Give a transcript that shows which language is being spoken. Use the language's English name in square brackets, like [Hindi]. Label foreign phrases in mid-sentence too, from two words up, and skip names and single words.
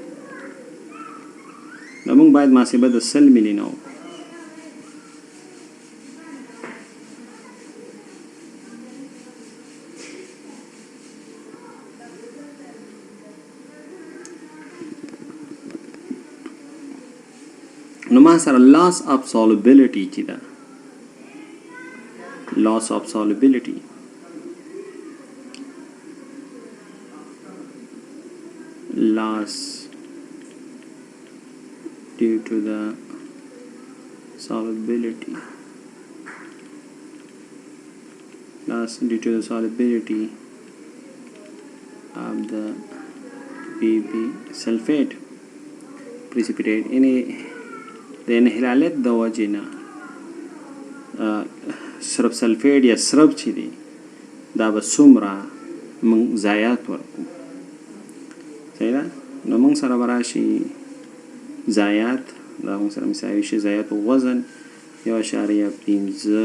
[Pashto] نو موږ باید محاسبه د 100 ملي نه نو ما سره [English] loss of solubility [Pashto] چې ده [English] loss of solubility loss due to the solubility of the PP sulfate precipitate [Pashto] د انحلالت د وجې نه سرب سلفیډ یا سرب چې دی دا به څومره موږ ضایعات ورکو صحیح ده نو موږ سره به راشي ضایعات دا موږ سره مساوي شي ضایعات وزن 1.15